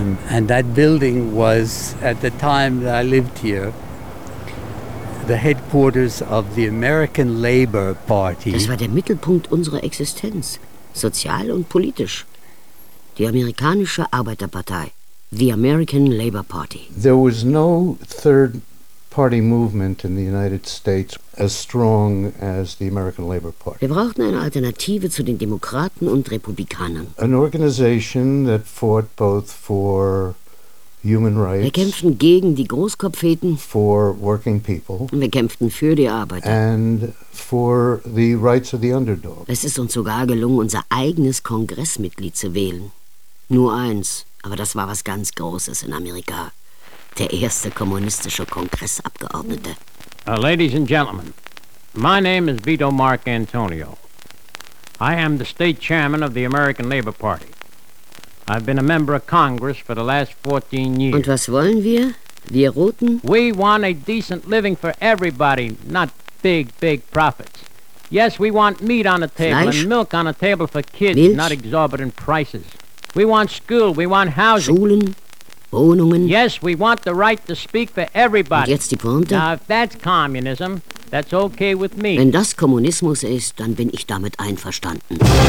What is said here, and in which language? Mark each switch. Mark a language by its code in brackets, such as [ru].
[en] And that building was, at the time that I lived here, the headquarters of the American Labour Party. [de] Das war der Mittelpunkt unserer Existenz, sozial und politisch. Die amerikanische Arbeiterpartei, the American Labour Party. [en] There was no third party movement in the United States as strong as the American Labour Party. [de] Wir brauchten eine Alternative zu den Demokraten und Republikanern. [en] An organization that fought both for human rights. [de] Wir kämpften gegen die Großkopfheten. [en] For working people. [de] Und wir kämpften für die Arbeiter. [en] And for the rights of the underdog. [de] Es ist uns sogar gelungen, unser eigenes Kongressmitglied zu wählen. Nur eins, aber das war was ganz Großes in Amerika. Der erste kommunistische Kongressabgeordnete. [en] Ladies and gentlemen, my name is Vito Mark Antonio. I am the state chairman of the American Labour Party. I've been a member of Congress for the last 14 years. [de] Und was wollen wir? Wir Roten? [en] We want a decent living for everybody, not big, big profits. Yes, we want meat on the table. [de] Fleisch? [en] And milk on the table for kids, [de] Milch? [en] Not exorbitant prices. We want school, we want housing. [de] Schulen? Wohnungen? [en] Yes, we want the right to speak for everybody. [de] Und jetzt die Pointe? [en] Now, if that's communism, that's okay with me. [de] Wenn das Kommunismus ist, dann bin ich damit einverstanden.